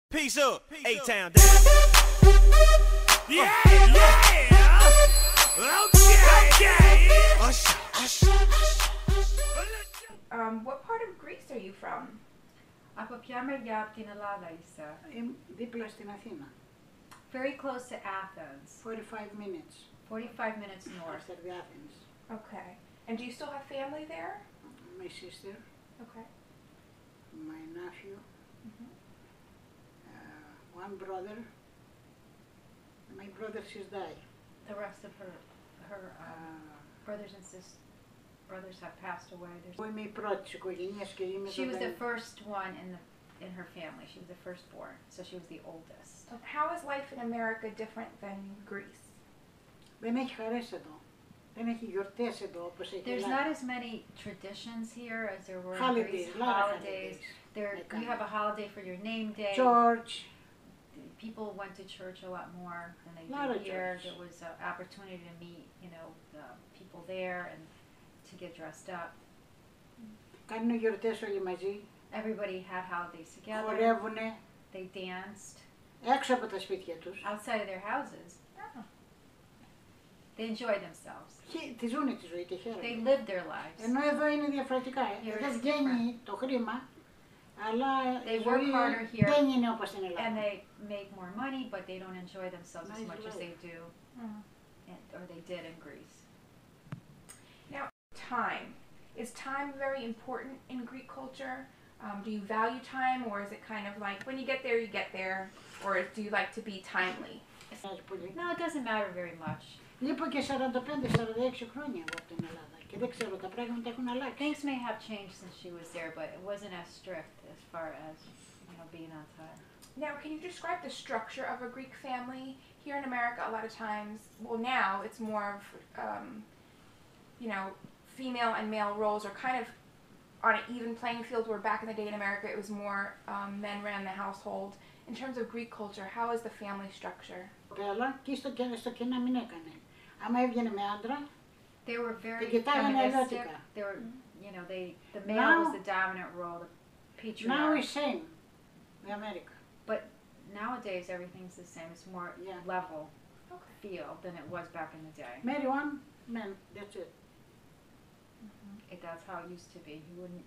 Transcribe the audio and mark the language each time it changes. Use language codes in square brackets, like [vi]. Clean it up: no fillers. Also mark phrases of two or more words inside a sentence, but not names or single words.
[en] Peace up, A-Town down. Yeah, yeah. Okay. What part of Greece are you from? [el] Από ποια μεριά από την Ελλάδα είσαι? Δίπλα στην Αθήνα. [en] Very close to Athens. 45 minutes 45 minutes north. after the Athens. Okay. And do you still have family there? My sister, Okay. my nephew, Mhm. one brother. My brother, she's died. The rest of her brothers and brothers have passed away. [el] Εγώ είμαι η πρώτη της οικογένειας και είμαι [en] She was the [el] το [en] first one in her family. She was the firstborn, so she was the oldest. So how is life in America different than Greece? [el] Δεν έχει χαρές εδώ. Δεν έχει γιορτές εδώ όπως έχει [en] There's [el] Ελλάδα. [en] not as many traditions here as there were in Holidays, Greece. a lot of Holidays. holidays. You have a holiday for your name day. Church. People went to church a lot more than they Lot do of here. church. There was an opportunity to meet, people there and to get dressed up. [el] Κάνουν γιορτές όλοι μαζί. [en] Everybody had holidays together. [el] Χορεύουνε [en] They danced [el] έξω από τα σπίτια τους. [en] outside of their houses. They enjoyed themselves. [el] Τη ζουνε τη ζωή και [en] They [el] χαίρονται. [en] lived their lives. [el] Ενώ εδώ είναι διαφορετικά. [en] Here [el] Δεν [en] it's [el] βγαίνει το χρήμα, αλλά [en] They [el] η [en] work [el] ζωή [en] harder here. [el] δεν είναι όπως στην [en] And [el] Ελλάδα. [en] they make more money, but they don't enjoy themselves as Nice much as life. they do, or they did in Greece. Time. Is time very important in Greek culture? Do you value time, or is it kind of like when you get there, or do you like to be timely? [el] Μοιάζει πολύ. [en] No, it doesn't matter very much. [el] Λείπω και 45-46 χρόνια εγώ από την Ελλάδα και δεν ξέρω, τα πράγματα έχουν αλλάξει. [en] Things may have changed since she was there, but it wasn't as strict as far as, being on time. Now, can you describe the structure of a Greek family? Here in America, a lot of times, well, now it's more of, female and male roles are kind of on an even playing field, where back in the day in America, it was more men ran the household. In terms of Greek culture, how is the family structure? [el] Αλλά και στο και να μην έκανε. Άμα έβγαινε με άντρα, [en] They were very [el] κοιτάγανε [en] feministic. [el] αλλιώτικα. [en] They were, the male was Now- the dominant role, the now patriarch. is same in America. But nowadays everything's the same. It's more Yeah. level Okay. feel than it was back in the day. Marry one man, that's it. That's how it used to be. You wouldn't.